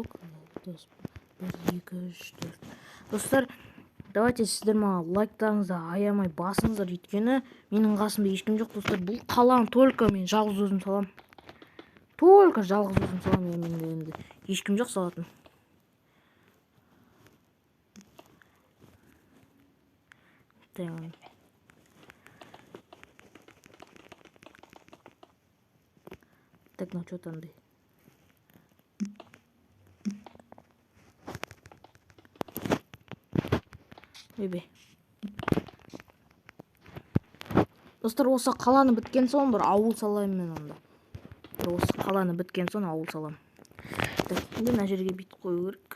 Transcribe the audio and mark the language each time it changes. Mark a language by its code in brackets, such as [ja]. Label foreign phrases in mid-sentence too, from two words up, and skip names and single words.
[kk] 1, 2, 3, 4. Достар, давайте сіздер маған лайктарыңызды аямай басыңыздар, өйткені менің қасымда ешкім жоқ достар. Бұл қаланы только мен жалғыз өзім салам. Только жалғыз өзім салам, енді ешкім жоқ салатын. [ru] Так, ну что там? Бебе. [kk] Достар, осы қаланы біткен соң бір ауыл салайын мен онда. Осы қаланы біткен соң ауыл салам. Так, енді мына жерге бит қою керек.